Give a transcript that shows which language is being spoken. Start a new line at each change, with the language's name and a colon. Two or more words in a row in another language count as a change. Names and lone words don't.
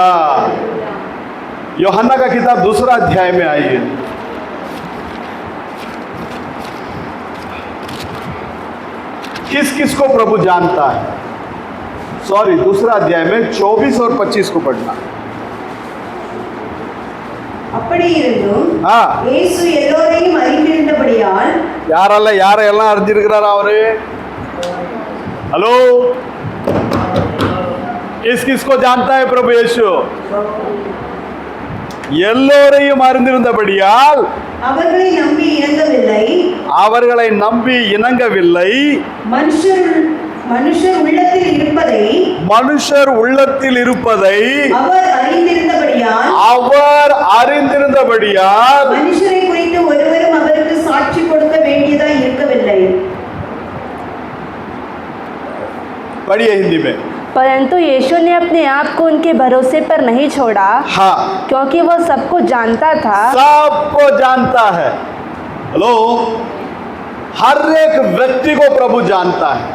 Hindi: यूहन्ना का किताब 2 अध्याय में आइए। किस किस को प्रभु जानता है? सॉरी, 2 अध्याय में 24 और 25 को पढ़ना।
Tamil: அப்படி இருந்தும் ஆ. இயேசு எல்லோரையும் அறிந்திருந்தபடியால் யாரெல்லாம் அறிஞ்சிருக்கிறாரா அவரு?
Hindi: हेलो, किस किस को जानता है प्रभु यीशु?
Tamil: எல்லோரையும் அறிந்திருந்தபடியால் அவர்களை நம்பி இணங்கவில்லை, அவர்களை நம்பி இணங்கவில்லை. மனுஷர் உள்ளத்தில் இருப்பதை அவர் அறிந்திருந்தபடியால் மனுஷரை குறித்து ஒருவரும் அவருக்கு சாட்சி கொடுக்க வேண்டியதாய் இருக்கவில்லை.
Hindi: पढ़िए हिंदी में। परंतु यीशु ने अपने आप को उनके भरोसे पर नहीं छोड़ा। हाँ, क्योंकि वह सबको जानता था। सबको जानता है। हेलो, हर एक व्यक्ति को प्रभु जानता है।